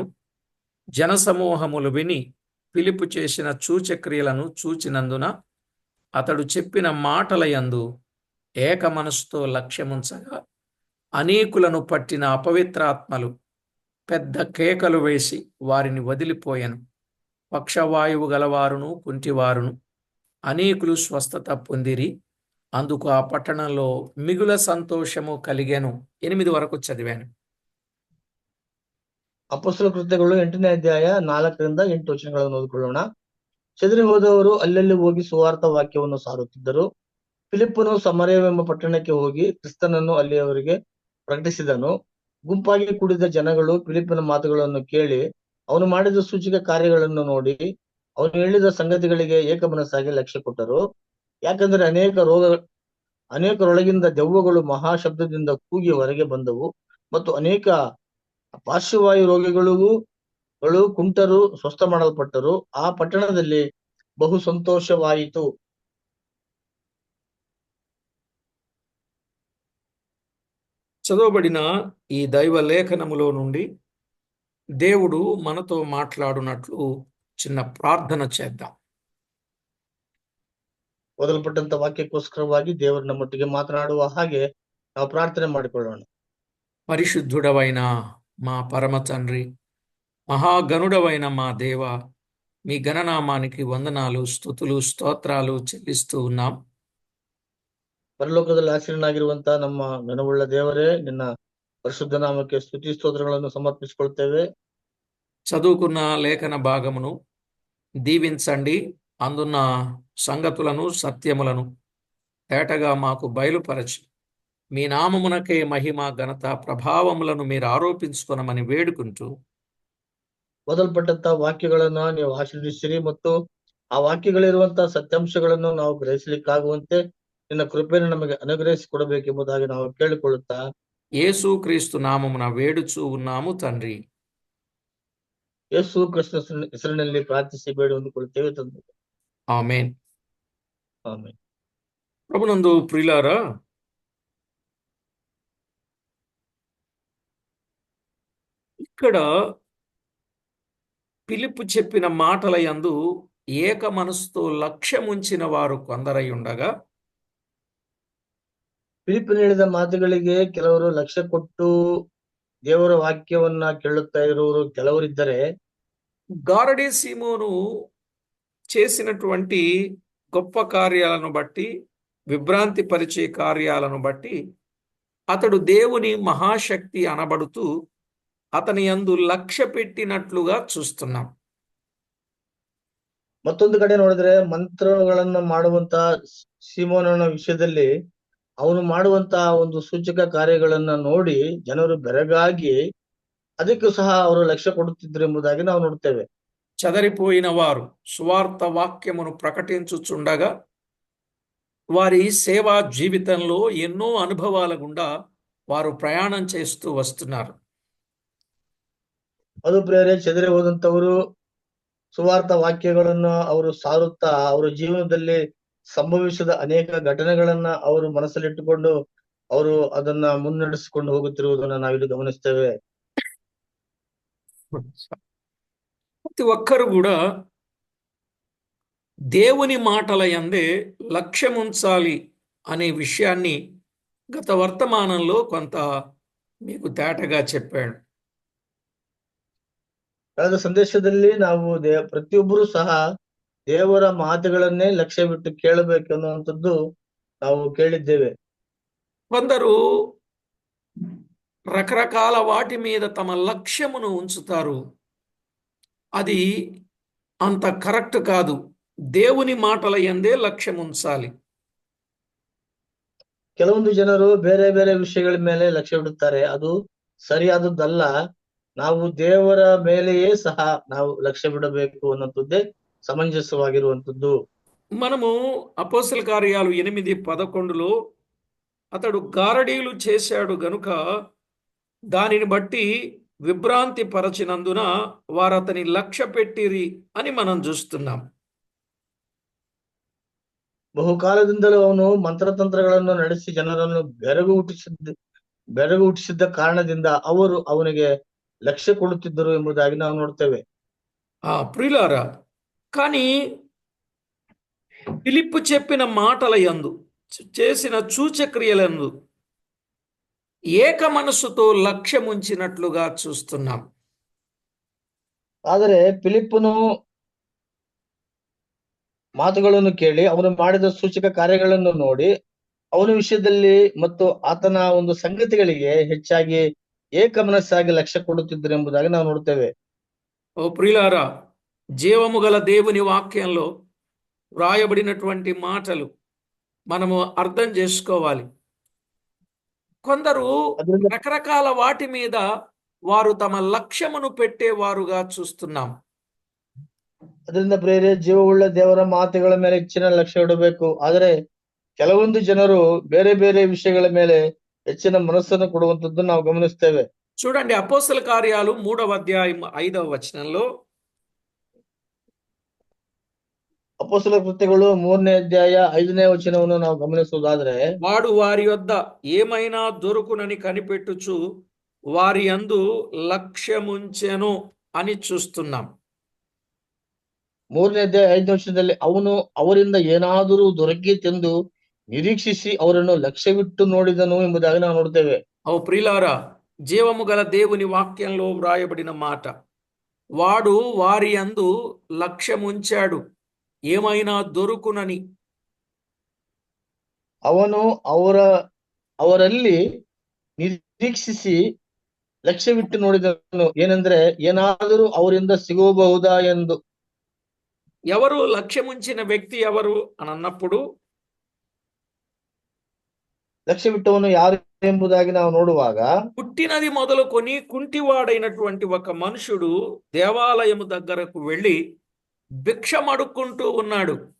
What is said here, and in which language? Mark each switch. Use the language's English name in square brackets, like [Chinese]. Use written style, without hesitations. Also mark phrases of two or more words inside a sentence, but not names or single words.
[Telugu] జనసమూహములు విని ఫిలిప్పు చేసిన సూచక్రియలను చూచినందున అతడు చెప్పిన మాటల యందు ఏక మనసుతో లక్ష్యముంచగా అనేకులను పట్టిన అపవిత్రాత్మలు పెద్ద కేకలు వేసి వారిని వదిలిపోయెను. పక్షవాయువు గలవారును కుంటివారును అనేకులు స్వస్థత పొందిరి. అందుకు ఆ పట్టణంలో మిగుల సంతోషము కలిగెను. 8 వరకు చదివాను. [Kannada] ಅಪೊಸ್ತಲ ಕೃತ್ಯಗಳು 8ನೇ ಅಧ್ಯಾಯ 4ರಿಂದ 8 ವಚನಗಳನ್ನು ಓದಿಕೊಳ್ಳೋಣ. ಚದರಿ ಹೋದವರು ಅಲ್ಲಲ್ಲಿ ಹೋಗಿ ಸುವಾರ್ಥ ವಾಕ್ಯವನ್ನು ಸಾರುತ್ತಿದ್ದರು. ಫಿಲಿಪ್ಪನು ಸಮರಯವೆಂಬ ಪಟ್ಟಣಕ್ಕೆ ಹೋಗಿ ಕ್ರಿಸ್ತನನ್ನು ಅಲ್ಲಿಯವರಿಗೆ ಪ್ರಕಟಿಸಿದನು. ಗುಂಪಾಗಿ ಕೂಡಿದ ಜನಗಳು ಫಿಲಿಪ್ಪನ ಮಾತುಗಳನ್ನು ಕೇಳಿ ಅವನು ಮಾಡಿದ ಸೂಚಕ ಕಾರ್ಯಗಳನ್ನು ನೋಡಿ ಅವನು ಹೇಳಿದ ಸಂಗತಿಗಳಿಗೆ ಏಕಮನಸ್ಸಾಗಿ ಲಕ್ಷ್ಯ ಕೊಟ್ಟರು. ಯಾಕಂದ್ರೆ ಅನೇಕರೊಳಗಿಂದ ದೆವ್ವಗಳು ಮಹಾಶಬ್ದದಿಂದ ಕೂಗಿ ಹೊರಗೆ ಬಂದವು ಮತ್ತು ಅನೇಕ ಪಾರ್ಶ್ವವಾಯು ರೋಗಿಗಳು ಕುಂಟರು ಸ್ವಸ್ಥ ಮಾಡಲ್ಪಟ್ಟರು. ಆ ಪಟ್ಟಣದಲ್ಲಿ ಬಹು ಸಂತೋಷವಾಯಿತು. [Telugu] చదవబడిన ఈ దైవ లేఖనములో నుండి దేవుడు మనతో మాట్లాడునట్లు చిన్న ప్రార్థన చేద్దాం. [Kannada] ಓದಲ್ಪಟ್ಟಂತ ವಾಕ್ಯಕ್ಕೋಸ್ಕರವಾಗಿ ದೇವರು ನಮ್ಮೊಟ್ಟಿಗೆ ಮಾತನಾಡುವ ಹಾಗೆ ನಾವು ಪ್ರಾರ್ಥನೆ ಮಾಡಿಕೊಳ್ಳೋಣ. [Telugu] పరిశుద్ధుడవైన మా పరమ తండ్రి, మహాగణుడవైన మా దేవ, మీ గణనామానికి వందనాలు, స్తుతులు, స్తోత్రాలు చెల్లిస్తూ ఉన్నాం. [Kannada] ಪರಲೋಕದಲ್ಲಿ ಆಸೀನನಾಗಿರುವಂತ ನಮ್ಮ ಘನವುಳ್ಳ ದೇವರೇ, ನಿನ್ನ ಪರಿಶುದ್ಧ ನಾಮಕ್ಕೆ ಸ್ತುತಿ ಸ್ತೋತ್ರಗಳನ್ನು ಸಮರ್ಪಿಸಿಕೊಳ್ತೇವೆ. [Telugu] చదువుకున్న లేఖన భాగమును దీవించండి. అందున్న సంగతులను, సత్యములను తేటగా మాకు బయలుపరచి మీ నామమునకే మహిమ, ఘనత, ప్రభావములను మీరు ఆరోపించుకొనమని వేడుకుంటూ [Kannada] ಓದಲ್ಪಟ್ಟಂತ ವಾಕ್ಯಗಳನ್ನ ನೀವು ಆಶೀರ್ವದಿಸಿರಿ ಮತ್ತು ಆ ವಾಕ್ಯಗಳಿರುವಂತಹ ಸತ್ಯಾಂಶಗಳನ್ನು ನಾವು ಗ್ರಹಿಸಲಿಕ್ಕಾಗುವಂತೆ ನಿನ್ನ ಕೃಪೆಯನ್ನು ನಮಗೆ ಅನುಗ್ರಹಿಸಿ ಕೊಡಬೇಕೆಂಬುದಾಗಿ ನಾವು ಕೇಳಿಕೊಳ್ಳುತ್ತಾ [Telugu] యేసు క్రీస్తు నామమున వేడుచూ ఉన్నాము తండ్రి. [Kannada] ಯೇಸು ಕ್ರಿಸ್ತನ ಹೆಸರಿನಲ್ಲಿ ಪ್ರಾರ್ಥಿಸಿ ಬೇಡಿ ಹೊಂದಿಕೊಳ್ಳುತ್ತೇವೆ ತಂದೆ. [Telugu] ఆమేన్. [Kannada] ಆಮೆನ್. [Telugu] ప్రభునందు ప్రియులారా, ఇక్కడ ఫిలిప్పు చెప్పిన మాటల యందు ఏక మనసుతో లక్ష్యముంచిన వారు కొందరై ఉండగా, [Kannada] ಫಿಲಿಪ್ಪನು ಹೇಳಿದ ಮಾತುಗಳಿಗೆ ಕೆಲವರು ಲಕ್ಷ್ಯ ಕೊಟ್ಟು ದೇವರ ವಾಕ್ಯವನ್ನ ಕೇಳುತ್ತಾ ಇರುವವರು ಕೆಲವರಿದ್ದರೆ, [Telugu] గారడీ సీమోను చేసినటువంటి గొప్ప కార్యాలను బట్టి, విభ్రాంతి పరిచే కార్యాలను బట్టి అతడు దేవుని మహాశక్తి అనబడుతూ అతని యందు లక్ష్య పెట్టినట్లుగా చూస్తున్నాం. [Kannada] ಮತ್ತೊಂದು ಕಡೆ ನೋಡಿದ್ರೆ ಮಂತ್ರಗಳನ್ನ ಮಾಡುವಂತ ಸೀಮೋನನ ವಿಷಯದಲ್ಲಿ ಅವನು ಮಾಡುವಂತ ಒಂದು ಸೂಚಕ ಕಾರ್ಯಗಳನ್ನ ನೋಡಿ ಜನರು ಬೆರಗಾಗಿ ಅದಕ್ಕೂ ಸಹ ಅವರು ಲಕ್ಷ್ಯ ಕೊಡುತ್ತಿದ್ರು ಎಂಬುದಾಗಿ ನಾವು ನೋಡ್ತೇವೆ. [Telugu] చెదరిపోయిన వారు సువార్త వాక్యమును ప్రకటించుచుండగా వారి సేవా జీవితంలో ఎన్నో అనుభవాల గుండా వారు ప్రయాణం చేస్తూ వస్తున్నారు. [Kannada] ಅದು ಪ್ರೇರೆ ಚೆದರಿ ಹೋದಂತವರು ಸುವಾರ್ಥ ವಾಕ್ಯಗಳನ್ನ ಅವರು ಸಾರುತ್ತಾ ಅವರ ಜೀವನದಲ್ಲಿ ಸಂಭವಿಸಿದ ಅನೇಕ ಘಟನೆಗಳನ್ನ ಅವರು ಮನಸ್ಸಲ್ಲಿಟ್ಟುಕೊಂಡು ಅವರು ಅದನ್ನ ಮುನ್ನಡೆಸಿಕೊಂಡು ಹೋಗುತ್ತಿರುವುದನ್ನ ನಾವಿಲ್ಲಿ ಗಮನಿಸ್ತೇವೆ. [Telugu] ప్రతి ఒక్కరు కూడా దేవుని మాటల యందే లక్ష్యముంచాలి అనే విషయాన్ని గత వర్తమానంలో కొంత మీకు తేటగా చెప్పాడు. [Kannada] ಕಳೆದ ಸಂದೇಶದಲ್ಲಿ ನಾವು ಪ್ರತಿಯೊಬ್ಬರು ಸಹ ದೇವರ ಮಾತುಗಳನ್ನೇ ಲಕ್ಷ್ಯವಿಟ್ಟು ಕೇಳಬೇಕು ಅನ್ನುವಂಥದ್ದು ನಾವು ಕೇಳಿದ್ದೇವೆ. [Telugu] కొందరు రకరకాల వాటి మీద తమ లక్ష్యమును ఉంచుతారు. అది అంత కరెక్ట్ కాదు. దేవుని మాటల యందే లక్ష్యం ఉంచాలి. [Kannada] ಕೆಲವೊಂದು ಜನರು ಬೇರೆ ಬೇರೆ ವಿಷಯಗಳ ಮೇಲೆ ಲಕ್ಷ್ಯವಿಡುತ್ತಾರೆ. ಅದು ಸರಿಯಾದದ್ದಲ್ಲ. ನಾವು ದೇವರ ಮೇಲೆಯೇ ಸಹ ನಾವು ಲಕ್ಷ್ಯವಿಡಬೇಕು ಅನ್ನುವಂಥದ್ದೇ ಸಮಂಜಸವಾಗಿರುವಂಥದ್ದು. [Telugu] మనము అపోస్తల కార్యాలు 8:11లో అతడు గారడీలు చేశాడు గనుక దానిని బట్టి విభ్రాంతి పరచినందున వారతని లక్ష్య పెట్టిరి అని మనం చూస్తున్నాం. [Kannada] ಬಹುಕಾಲದಿಂದಲೂ ಅವನು ಮಂತ್ರತಂತ್ರಗಳನ್ನು ನಡೆಸಿ ಜನರನ್ನು ಬೆರಗು ಹುಟ್ಟಿಸಿದ್ದ ಕಾರಣದಿಂದ ಅವರು ಅವನಿಗೆ ಲಕ್ಷ್ಯ ಕೊಡುತ್ತಿದ್ದರು ಎಂಬುದಾಗಿ ನಾವು ನೋಡ್ತೇವೆ. [Telugu] ప్రియులారా, కానీ ఫిలిప్పు చెప్పిన మాటల యందు చేసిన సూచక్రియలందు ఏక మనస్సుతో లక్ష్యముంచినట్లుగా చూస్తున్నాం. [Kannada] ಆದರೆ ಫಿಲಿಪ್ಪನು ಮಾತುಗಳನ್ನು ಕೇಳಿ ಅವನು ಮಾಡಿದ ಸೂಚಕ ಕಾರ್ಯಗಳನ್ನು ನೋಡಿ ಅವನ ವಿಷಯದಲ್ಲಿ ಮತ್ತು ಆತನ ಒಂದು ಸಂಗತಿಗಳಿಗೆ ಹೆಚ್ಚಾಗಿ ಏಕಮನಸ್ಸಾಗಿ ಲಕ್ಷ್ಯ ಕೊಡುತ್ತಿದ್ದರು ಎಂಬುದಾಗಿ ನಾವು ನೋಡ್ತೇವೆ. [Telugu] ఓ ప్రియులారా, జీవము గల దేవుని వాక్యంలో వ్రాయబడినటువంటి మాటలు మనము అర్థం చేసుకోవాలి. కొందరు [Kannada] ಅದರಿಂದ [Telugu] రకరకాల వాటి మీద వారు తమ లక్ష్యమును పెట్టేవారుగా చూస్తున్నాం. [Kannada] ಅದರಿಂದ ಪ್ರೇರೆ ಜೀವವುಳ್ಳ ದೇವರ ಮಾತುಗಳ ಮೇಲೆ ಹೆಚ್ಚಿನ ಲಕ್ಷ್ಯ ಇಡಬೇಕು. ಆದರೆ ಕೆಲವೊಂದು ಜನರು ಬೇರೆ ಬೇರೆ ವಿಷಯಗಳ ಮೇಲೆ ಹೆಚ್ಚಿನ ಮನಸ್ಸನ್ನು ಕೊಡುವಂತದ್ದು ನಾವು ಗಮನಿಸ್ತೇವೆ. [Telugu] చూడండి, అపోస్తల కార్యాలు 3వ అధ్యాయం 5వ వచనంలో [Kannada] ಅಪೊಸ್ತಲ ಕೃತ್ಯಗಳು 3ನೇ ಅಧ್ಯಾಯ 5ನೇ ವಚನವನ್ನು ನಾವು ಗಮನಿಸುವುದಾದ್ರೆ, [Telugu] వాడు వారి యొద్ద ఏమైనా దొరుకునని కనిపెట్టుచు వారి యందు లక్ష్యముంచెను అని చూస్తున్నాం. [Kannada] 3ನೇ ಅಧ್ಯಾಯ 5ನೇ ವಚನದಲ್ಲಿ ಅವನು ಅವರಿಂದ ಏನಾದರೂ ದೊರಕೀತೆಂದು ನಿರೀಕ್ಷಿಸಿ ಅವರನ್ನು ಲಕ್ಷ್ಯವಿಟ್ಟು ನೋಡಿದನು ಎಂಬುದಾಗಿ ನಾವು ನೋಡ್ತೇವೆ. [Telugu] ఓ ప్రియులారా, జీవము గల దేవుని వాక్యంలో వ్రాయబడిన మాట, వాడు వారి యందు లక్ష్యముంచాడు ఏమైనా దొరుకునని. [Kannada] ಅವನು ಅವರಲ್ಲಿ ನಿರೀಕ್ಷಿಸಿ ಲಕ್ಷ್ಯವಿಟ್ಟು ನೋಡಿದನು, ಏನೆಂದ್ರೆ ಏನಾದರೂ ಅವರಿಂದ ಸಿಗಬಹುದಾ ಎಂದು. [Telugu] ఎవరు లక్ష్యముంచిన వ్యక్తి ఎవరు అని అన్నప్పుడు [Kannada] లక్ష్యవిಟ್ಟವನು ಯಾರು ಎಂಬುದಾಗಿ ನಾವು ನೋಡುವಾಗ, [Telugu] పుట్టినది మొదలుకొని కుంటివాడైనటువంటి ఒక మనుషుడు దేవాలయము దగ్గరకు వెళ్ళి భిక్షమడుక్కుంటూ ఉన్నాడు.